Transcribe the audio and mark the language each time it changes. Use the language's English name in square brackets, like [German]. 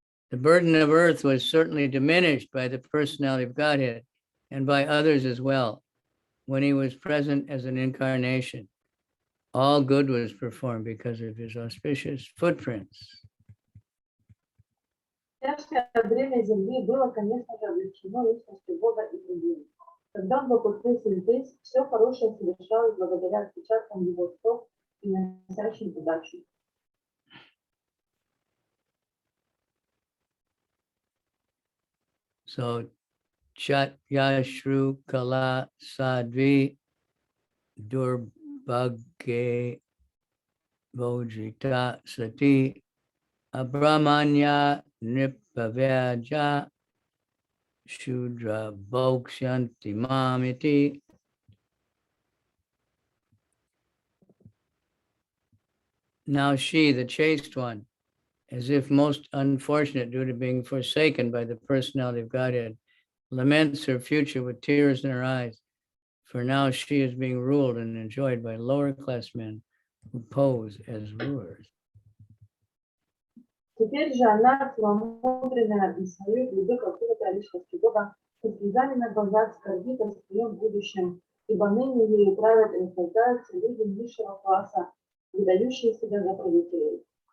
[English] The burden of earth was certainly diminished by the personality of Godhead and by others as well when he was present as an incarnation. All good was performed because of his auspicious footprints. [Russian] Тяжкое бремя земли было, конечно же, облегчено личностью Бога и другими. Когда он воплотился здесь, все хорошее совершалось благодаря отпечаткам его стоп и носящим удачу. [Sanskrit] So, Chat Yashru Kala Sadvi Durbhagye Vojita Sati Abramanya Nipavyaja Shudra Bhokshanti Mamiti. [English] Now she, the chaste one, as if most unfortunate due to being forsaken by the personality of Godhead, laments her future with tears in her eyes, for now she is being ruled and enjoyed by lower class men who pose as rulers. [Russian] Теперь же она, целомудренная и свою любовь к открытой личности Бога, со слезами на глазах скорбит о своем будущем, ибо ныне ею правят и наслаждаются люди низшего класса, выдающие себя за правителей.